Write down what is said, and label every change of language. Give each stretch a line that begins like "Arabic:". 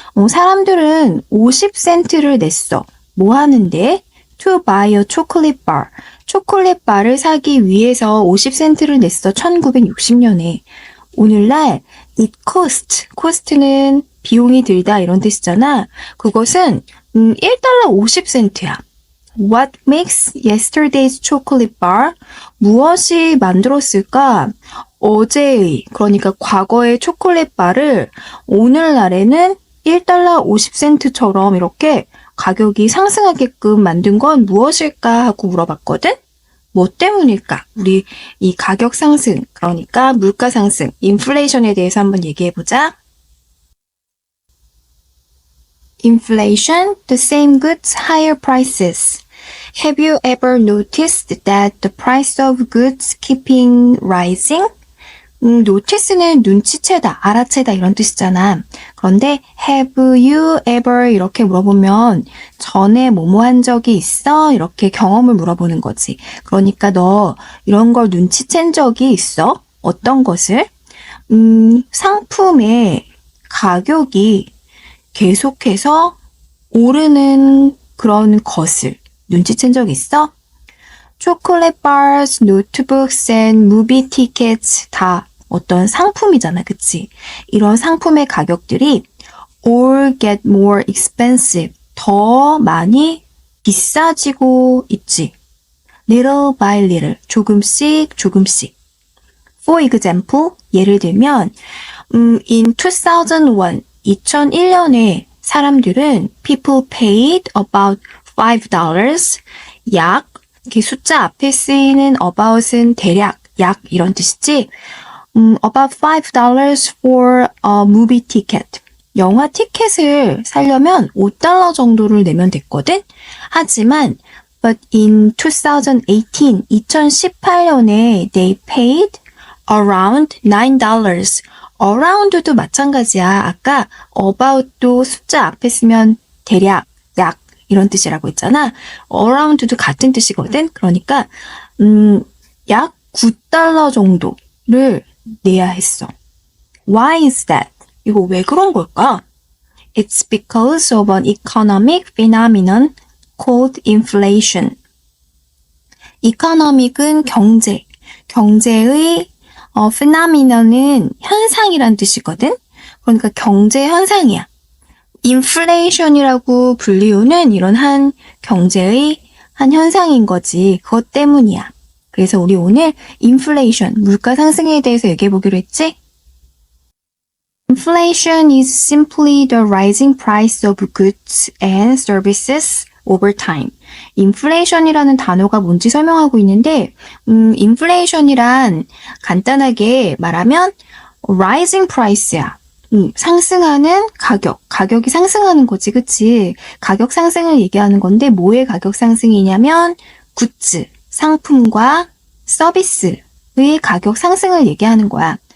Korean: 사람들은 50센트를 냈어. 뭐 하는데?
English: To buy a chocolate bar.
Korean: 초콜릿 바를 사기 위해서 50센트를 냈어. 1960년에. 오늘날
English: it cost
Korean: 는 비용이 들다 이런 뜻이잖아. 그것은 1달러 50센트야.
English: What makes yesterday's chocolate bar?
Korean: 무엇이 만들었을까? 어제의, 그러니까 과거의 초콜릿 바를 오늘날에는 1달러 50센트처럼 이렇게 가격이 상승하게끔 만든 건 무엇일까 하고 물어봤거든? 뭐 때문일까? 우리 이 가격 상승, 그러니까 물가 상승, 인플레이션에 대해서 한번 얘기해보자.
English: Inflation, the same goods, higher prices. Have you ever noticed that the price of goods keeping rising?
Korean: notice는 눈치채다, 알아채다 이런 뜻이잖아. 그런데 have you ever 이렇게 물어보면 전에 뭐뭐 한 적이 있어? 이렇게 경험을 물어보는 거지. 그러니까 너 이런 걸 눈치챈 적이 있어? 어떤 것을? 상품의 가격이 계속해서 오르는 그런 것을 눈치챈 적 있어? 초콜릿
English: bars, notebooks and movie tickets
Korean: 다 어떤 상품이잖아, 그치? 이런 상품의 가격들이
English: all get more expensive,
Korean: 더 많이 비싸지고 있지.
English: little by little,
Korean: 조금씩 조금씩.
English: For example,
Korean: 예를 들면 in 2001년에 사람들은
English: people paid about $5,
Korean: 약, 이렇게 숫자 앞에 쓰이는 about은 대략, 약 이런 뜻이지.
English: About $5 for a movie ticket.
Korean: 영화 티켓을 사려면 $5 정도를 내면 됐거든?
English: 하지만, but in 2018년에 they paid around $9.
Korean: around도 마찬가지야. 아까 about도 숫자 앞에 쓰면 대략, 약 이런 뜻이라고 했잖아. around도 같은 뜻이거든? 그러니까 약 $9 정도를 내야 했어.
English: Why is that?
Korean: 이거 왜 그런 걸까?
English: It's because of an economic phenomenon called inflation.
Korean: economic은 경제, 경제의 phenomenon은 현상이란 뜻이거든? 그러니까 경제 현상이야. inflation이라고 불리우는 이런 한 경제의 한 현상인 거지. 그것 때문이야. 그래서 우리 오늘 inflation, 물가 상승에 대해서 얘기해 보기로 했지?
English: Inflation is simply the rising price of goods and services over time.
Korean: inflation이라는 단어가 뭔지 설명하고 있는데, inflation이란 간단하게 말하면 rising price야. 상승하는 가격, 가격이 상승하는 거지, 그치? 가격 상승을 얘기하는 건데 뭐의 가격 상승이냐면 굿즈, 상품과 서비스의 가격 상승을 얘기하는 거야.